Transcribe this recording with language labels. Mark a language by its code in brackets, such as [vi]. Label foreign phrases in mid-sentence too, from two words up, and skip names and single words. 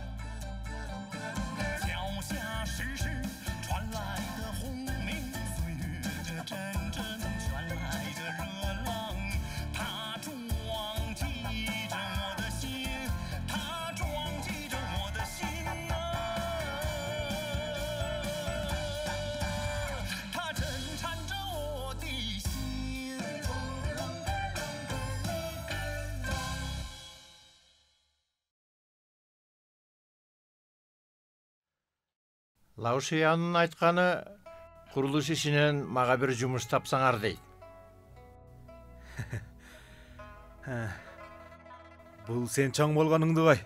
[zh] 脚下时时传来的轰鸣，岁月这阵阵传来的热浪，它撞击着我的心，它撞击着我的心啊，它震颤着我的心。 [ky] Лаушиянын айтканы курулуш ишинен мага бир жумуш тапсаңар дейт. Бул сен чоң болгонуңду кой.